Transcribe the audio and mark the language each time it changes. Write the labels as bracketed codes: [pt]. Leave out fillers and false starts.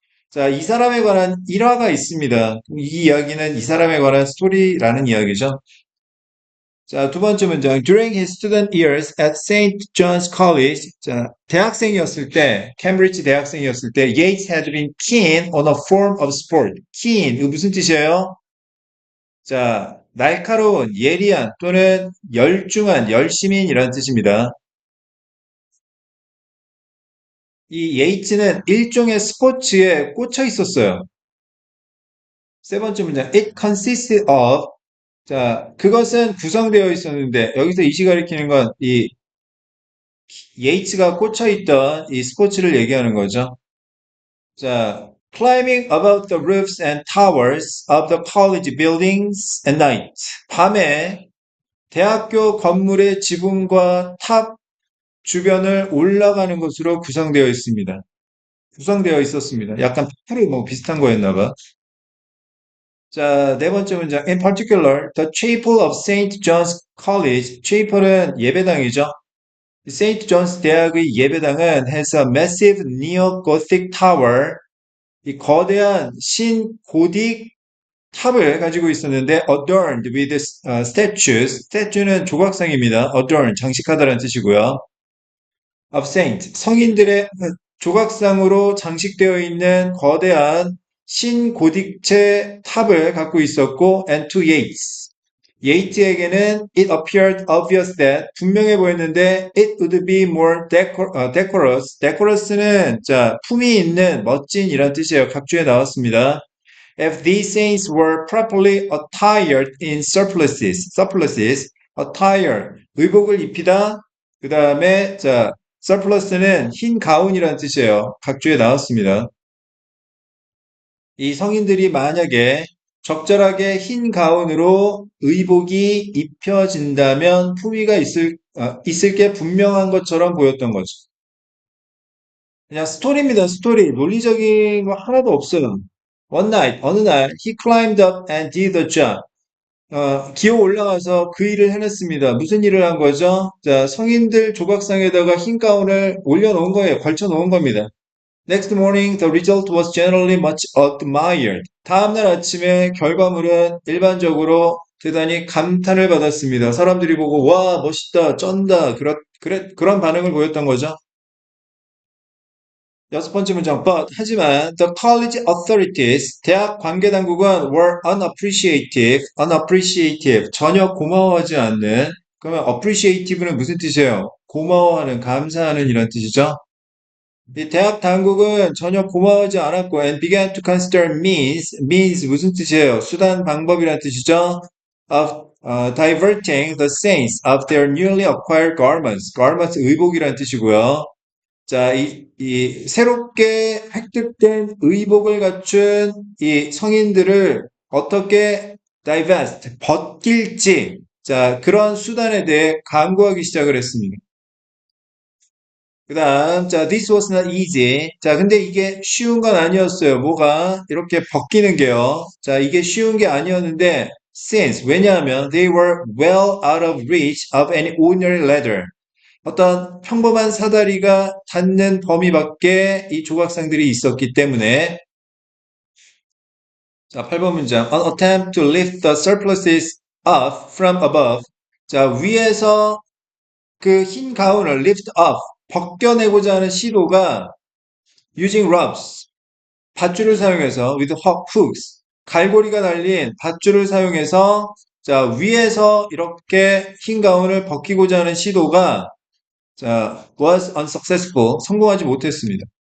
[ko] 자, 이 사람에 관한 일화가 있습니다. 이 이야기는 이 사람에 관한 스토리라는 이야기죠. 자, 두 번째 문장. [en] During his student years at St. John's College, [ko] 자, 대학생이었을 때, 캠브리지 대학생이었을 때, [en] Yates had been keen on a form of sport. [ko] keen, 이거 무슨 뜻이에요? 자, 날카로운, 예리한 또는 열중한, 열심인이라는 뜻입니다. 이 예이츠는 일종의 스포츠에 꽂혀 있었어요. 세 번째 문장. [en] It consists of, [ko] 자, 그것은 구성되어 있었는데, 여기서 이시 가리키는 건 이 예이츠가 꽂혀 있던 이 스포츠를 얘기하는 거죠. [en] 자, climbing above the roofs and towers of the college buildings at night. [ko] 밤에 대학교 건물의 지붕과 탑 주변을 올라가는 것으로 구성되어 있습니다. 구성되어 있었습니다. 약간 프로 뭐 비슷한 거였나 봐. 자, 네 번째 문장. [en] In particular, the chapel of St. John's College. [ko] chapel은 예배당이죠. [en] St. John's [ko] 대학의 예배당은 [en] has a massive neo-Gothic tower. [ko] 이 거대한 신고딕 탑을 가지고 있었는데 [en] adorned with statues. [ko] statue는 조각상입니다. adorn, 장식하다라는 뜻이고요. [en] of saint, [ko] 성인들의 조각상으로 장식되어 있는 거대한 신고딕체 탑을 갖고 있었고 [en] and to Yates. [ko] 예이츠에게는 [en] it appeared obvious that [ko] 분명해 보였는데 [en] it would be more decorous. [ko] decorous,는 자, 품위 있는 멋진이란 뜻이에요. 각주에 나왔습니다. [en] If these saints were properly attired in surplices, attire, [ko] 의복을 입히다. 그 다음에 자, surplus는 흰 가운이라는 뜻이에요. 각주에 나왔습니다. 이 성인들이 만약에 적절하게 흰 가운으로 의복이 입혀진다면 품위가 있을 게 분명한 것처럼 보였던 거죠. 그냥 스토리입니다, 스토리. 논리적인 거 하나도 없어요. [en] One night, [ko] 어느 날, [en] he climbed up and did the job. [ko] 기어 올라가서 그 일을 해냈습니다. 무슨 일을 한 거죠? 자, 성인들 조각상에다가 흰 가운을 올려놓은 거예요. 걸쳐놓은 겁니다. [en] Next morning, the result was generally much admired. [ko] 다음날 아침에 결과물은 일반적으로 대단히 감탄을 받았습니다. 사람들이 보고, 와, 멋있다, 쩐다, 그런 반응을 보였던 거죠. 여섯 번째 문장, 하지만, [en] the college authorities, [ko] 대학 관계당국은 [en] were unappreciative, [ko] 전혀 고마워하지 않는, 그러면 appreciative는 무슨 뜻이에요? 고마워하는, 감사하는 이런 뜻이죠? 이 대학 당국은 전혀 고마워하지 않았고 [en] and began to consider means [ko] 무슨 뜻이에요? 수단 방법이라는 뜻이죠. [en] of diverting the saints of their newly acquired garments [ko] 의복이라는 뜻이고요. 자, 이 새롭게 획득된 의복을 갖춘 이 성인들을 어떻게 벗길지 자, 그런 수단에 대해 강구하기 시작을 했습니다. 그 다음, [en] 자, this was not easy. [ko] 자, 근데 이게 쉬운 건 아니었어요. 뭐가? 이렇게 벗기는 게요. 자, 이게 쉬운 게 아니었는데, [en] since, [ko] 왜냐하면, [en] they were well out of reach of any ordinary ladder. [ko] 어떤 평범한 사다리가 닿는 범위 밖에 이 조각상들이 있었기 때문에, 자, 8번 문장. [en] An attempt to lift the surpluses up from above. [ko] 자, 위에서 그 흰 가운을 lift up, 벗겨내고자 하는 시도가 [en] using ropes, [ko] 밧줄을 사용해서 [en] with hooks, [ko] 갈고리가 달린 밧줄을 사용해서 자, 위에서 이렇게 흰 가운을 벗기고자 하는 시도가 자, [en] was unsuccessful, [ko] 성공하지 못했습니다.